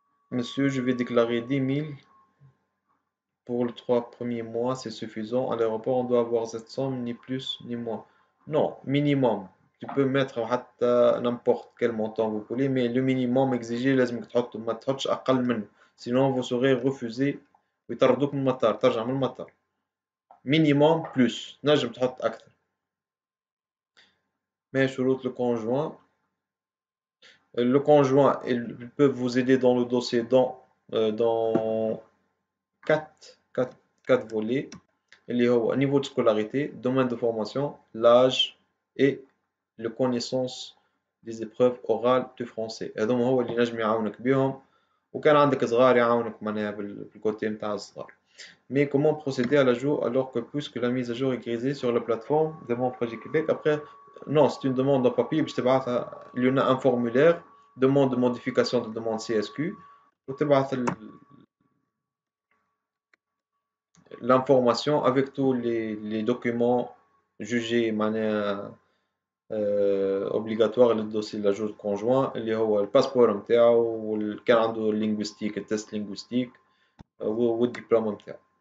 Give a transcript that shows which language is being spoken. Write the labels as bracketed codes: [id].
[fr] Monsieur, je vais déclarer 10 000 pour les 3 premiers mois, c'est suffisant. À l'aéroport, on doit avoir cette somme, ni plus ni moins. Non, minimum. Tu peux mettre n'importe quel montant vous voulez, mais le minimum exigé [ar] لازمك تحط ما تحطش أقل منه. [fr] Sinon vous serez refusé [ar] ويطردوك من المطار, ترجع من المطار. [fr] Minimum plus. [ar] نجم تحط أكثر. [fr] Mais شروط le conjoint. Le conjoint, il peut vous aider dans le dossier dans 4 volets. [ar] اللي هو [fr] niveau de scolarité, domaine de formation, l'âge et la connaissance des épreuves orales du français. [ar] هذوما هو اللي نجم يعاونك بهم, وكان عندك صغار يعاونك معناها بالكوتي نتاع الصغار. [fr] Mais comment procéder à l'ajout alors que puisque la mise à jour est grisée sur la plateforme de mon projet Québec? Après, non, c'est une demande en papier, il y en a un formulaire, demande de modification de demande CSQ, [ar] وتبعث [fr] l'information avec tous les documents jugés معناها obligatoire للدوسي l'ajout conjoint [ar] اللي هو الباسبور نتاعو وكان عنده [fr] linguistique التست linguistique [ar] والدبلوم نتاعو.